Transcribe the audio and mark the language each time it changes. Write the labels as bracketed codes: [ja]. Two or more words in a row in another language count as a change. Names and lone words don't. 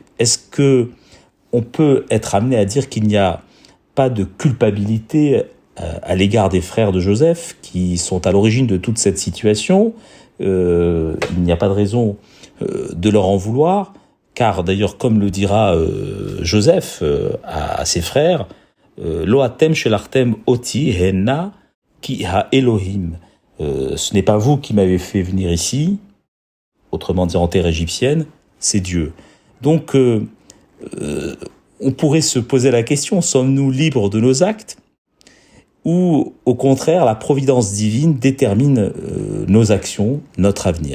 [fr] Est-ce que on peut être amené à dire qu'il n'y a pas de culpabilité à l'égard des frères de Joseph qui sont à l'origine de toute cette situation ? Il n'y a pas de raison de leur en vouloir, car d'ailleurs, comme le dira Joseph à ses frères, [he] לא אתם שלחתם אתי הנה כי האלהים, [fr] ce n'est pas vous qui m'avez fait venir ici, autrement dit en terre égyptienne, c'est Dieu. Donc, on pourrait se poser la question, sommes-nous libres de nos actes ? Ou, au contraire, la providence divine détermine nos actions, notre avenir ?